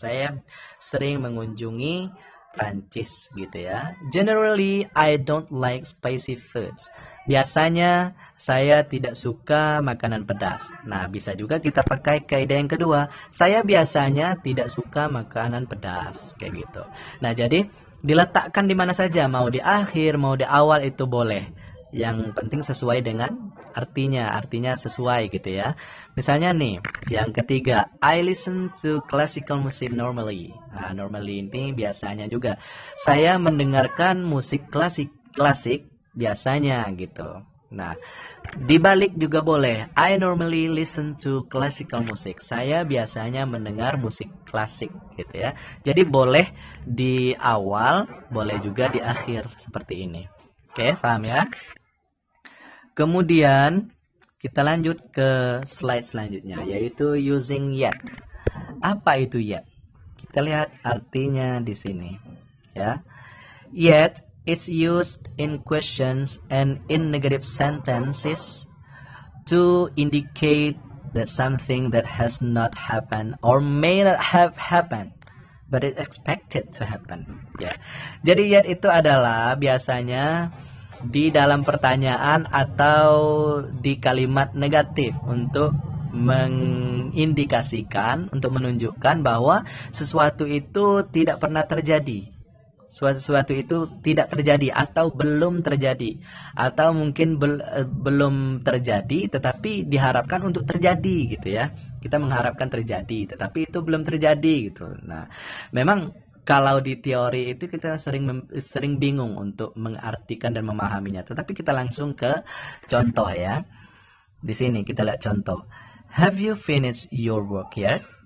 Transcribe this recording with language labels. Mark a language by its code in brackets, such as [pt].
[id] Saya sering mengunjungi Prancis gitu ya. [en] Generally, I don't like spicy foods. [id] Biasanya saya tidak suka makanan pedas. Nah, bisa juga kita pakai kaidah yang kedua. Saya biasanya tidak suka makanan pedas, kayak gitu. Nah, jadi diletakkan di mana saja, mau di akhir, mau di awal itu boleh. Yang penting sesuai dengan artinya sesuai gitu ya. Misalnya nih, yang ketiga, [en] I listen to classical music normally. [id] Nah, normally ini biasanya juga. Saya mendengarkan musik klasik biasanya gitu. Nah, dibalik juga boleh. [en] I normally listen to classical music. [id] Saya biasanya mendengar musik klasik gitu ya. Jadi boleh di awal, boleh juga di akhir seperti ini. Oke, paham ya? Kemudian kita lanjut ke slide selanjutnya, yaitu [en] using yet. [id] Apa itu yet? Kita lihat artinya di sini ya. [en] Yet it's used in questions and in negative sentences to indicate that something that has not happened or may not have happened but is expected to happen. [id] Ya. Jadi yet itu adalah biasanya di dalam pertanyaan atau di kalimat negatif untuk mengindikasikan, untuk menunjukkan bahwa sesuatu itu tidak pernah terjadi. Sesuatu itu tidak terjadi atau belum terjadi. Atau mungkin belum terjadi tetapi diharapkan untuk terjadi gitu ya. Kita mengharapkan terjadi tetapi itu belum terjadi gitu. Nah, memang kalau di teori itu kita sering bingung untuk mengartikan dan memahaminya. Tetapi kita langsung ke contoh ya. Di sini kita lihat contoh. [en] Have you finished your work yet?